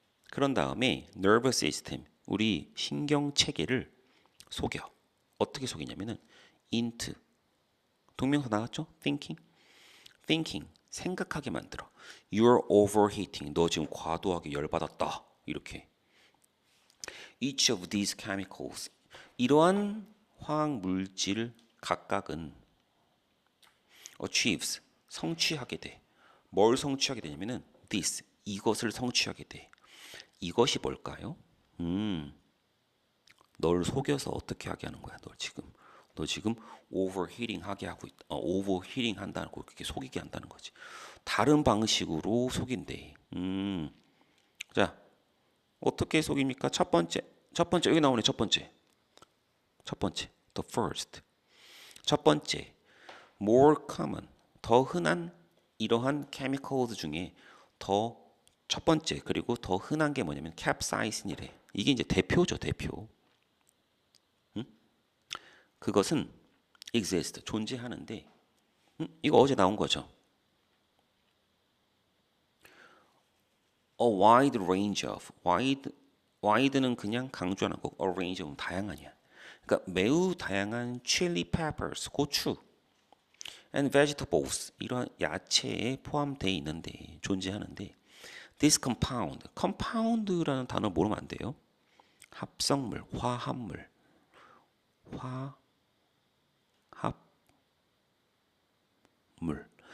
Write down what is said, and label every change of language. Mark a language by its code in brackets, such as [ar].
[ko] 그런 다음에 nervous system, 우리 신경 체계를 속여. 어떻게 속이냐면은 into 동명사 나왔죠? thinking 생각하게 만들어. [en] You're overheating. [ko] 너 지금 과도하게 열받았다. 이렇게. [en] Each of these chemicals. [ko] 이러한 화학 물질 각각은 achieves. 성취하게 돼. 뭘 성취하게 되냐면은 this. 이것을 성취하게 돼. 이것이 뭘까요? 널 속여서 어떻게 하게 하는 거야? 너 지금 overheating 하게 하고 있다. overheating 한다는 거 그렇게 속이게 한다는 거지. 다른 방식으로 속인대. 자, 어떻게 속입니까? 첫 번째 여기 나오네. 첫 번째, [en] the first. [ko] 첫 번째, [en] more common, [ko] 더 흔한 이러한 chemicals 중에 첫 번째 그리고 더 흔한 게 뭐냐면 capsaicin이래. 이게 이제 대표죠, 대표. 그것은 exist, 존재하는데 이거 어제 나온 거죠. [en] A wide range of, [ko] wide는 그냥 강조하는 거고 a range는 다양한이야. 그러니까 매우 다양한 chili peppers, 고추 [en] and vegetables [ko] 이런 야채에 포함되어 있는데 존재하는데 [en] This compound, [ko] compound라는 단어 모르면 안 돼요. 합성물, 화합물, 화합물.